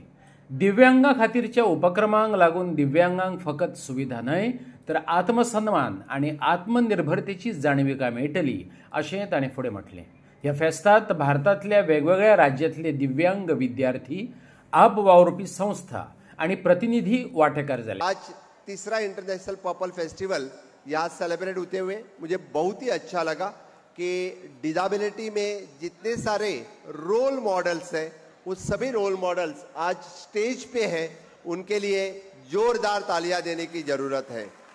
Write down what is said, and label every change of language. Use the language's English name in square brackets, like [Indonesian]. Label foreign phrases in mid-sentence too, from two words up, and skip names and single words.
[Konkani] दिव्यांगां खातीरच्या उपक्रमांक लागून दिव्यांगांक फकत सुविधा न्हय तर आत्मसन्मान आनी आत्मनिर्भरतेची जाणविका मेळटली अशें ताणें फुडें म्हटलें. ह्या फेस्तांत भारतांतल्या वेगवेगळ्या राज्यांतले दिव्यांग विद्यार्थी, आप वावुरपी संस्था आनी प्रतिनिधी वांटेकार जाले. [Hindi] आज तीसरा इंटरनेशनल पर्पल फेस्टिवल यहाँ सेलिब्रेट होते हुए मुझे बहुत ही अच्छा लगा कि डिसेबिलिटी में जितने सारे [English] role models [Hindi] हैं वो सभी [English] role models [Hindi] आज स्टेज पे हैं. उनके लिए जोरदार तालियां देने की जरूरत है.